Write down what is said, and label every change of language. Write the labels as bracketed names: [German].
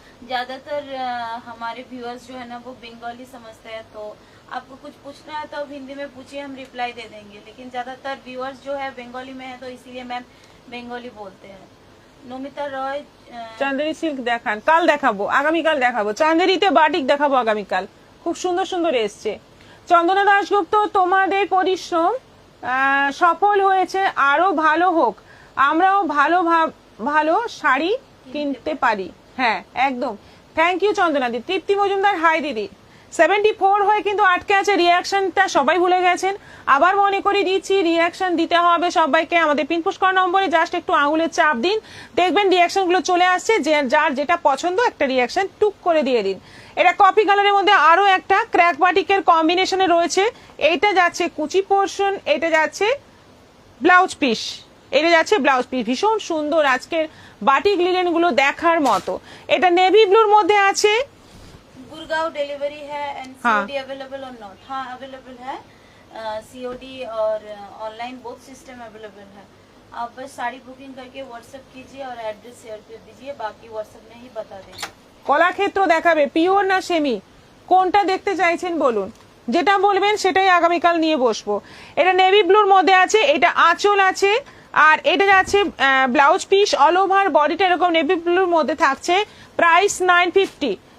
[Hindi] ज्यादातर हमारे व्यूअर्स जो है ना वो बंगाली समझते हैं, तो आपको कुछ पूछना है तो आप हिंदी में पूछिए, हम रिप्लाई दे देंगे। लेकिन ज्यादातर व्यूअर्स जो है बंगाली में है, तो इसीलिए मैम बंगाली बोलते हैं। नमिता रॉय [Bangla] চান্দেরি সিল্ক দেখান, কাল দেখাবো, আগামীকাল দেখাবো। চান্দেরিতে বাটিক দেখাবো আগামীকাল, খুব সুন্দর সুন্দর এসছে। চন্দনা দাশগুপ্ত, তোমাদের পরিশ্রম সফল হয়েছে, আরো ভালো হোক, আমরাও ভালো ভালো শাড়ি কিনতে পারি। হ্যাঁ একদম, thank you Chandana the. Tripti Majumdar, high দিদি। 74 হয়ে কিন্তু আটকে আছে, রিয়াকশনটা সবাই ভুলে গেছেন। আবার মনে করে দিচ্ছি, রিয়াকশন দিতে হবে সবাইকে। আমাদের পিন পুশ করা নম্বরে জাস্ট একটু আঙুলের চাপ দিন, দেখবেন রিয়াকশন গুলো চলে আসছে। যার যেটা পছন্দ একটা রিয়াকশন টুক করে দিয়ে দিন। এটা কপি কালারের মধ্যে আরো একটা ক্র্যাক বাটিকের কম্বিনেশনে রয়েছে। এইটা যাচ্ছে কুচি পোর্শন, এটা যাচ্ছে ব্লাউজ পিস, এটা যাচ্ছে ব্লাউজ পিস। ভীষণ সুন্দর আজকের বাটিক লিলেন গুলো দেখার মতো। এটা নেভি ব্লুর মধ্যে আছে। [Hindi] गुड़गांव डिलीवरी है एंड सीओडी अवेलेबल और नॉट? हाँ अवेलेबल है, सीओडी और ऑनलाइन बोथ सिस्टम अवेलेबल है। आप बस साड़ी बुकिंग करके व्हाट्सएप कीजिए और एड्रेस शेयर कर दीजिए, बाकी व्हाट्सएप में ही बता देंगे। [Bangla] কলাক্ষেত্র দেখাবে, পিওর না সেমি, কোনটা দেখতে চাইছেন বলুন, যেটা বলবেন সেটাই আগামীকাল নিয়ে বসবো। এটা নেভি ব্লুর মধ্যে আছে, এটা আঁচল আছে, আর এটা যাচ্ছে ব্লাউজ পিস। অল ওভার বডিটা এরকম নেভি ব্লুর মধ্যে থাকছে। প্রাইস 950।